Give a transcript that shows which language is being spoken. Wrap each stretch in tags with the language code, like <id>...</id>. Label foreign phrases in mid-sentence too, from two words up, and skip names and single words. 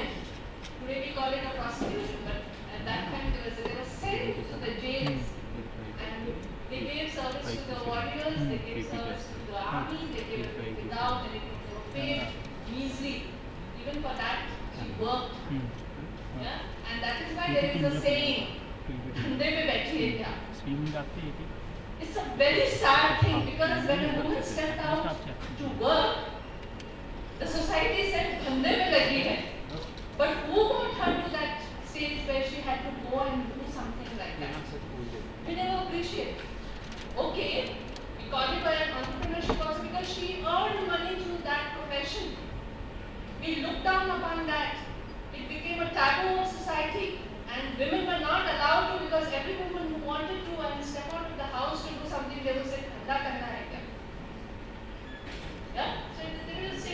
<en>Today we call it a prostitution, but at that time they were sent to the jails. And they gave service to the warriors, they gave service to the army, they gave it without anything. They were paid measly. Even for that, she worked. Yeah? And that is why there is a saying,</en> <hi>"कंधे पे बैठिए क्या?"</hi> <en>It's a very sad thing because when a woman stepped out to work, the society said,</en> <hi>"कंधे पे लगी है."</hi> <en>But who got her to that stage where she had to go and do something like that? We never appreciate. Okay, we call it an entrepreneurship also because she earned money through that profession. We looked down upon that. It became a taboo of society and women were not allowed to because every woman who wanted to and step out of the house to do something, they would say,</en> <hi>"धंधा करना है क्या?"</hi> <en>Yeah? So there is</en>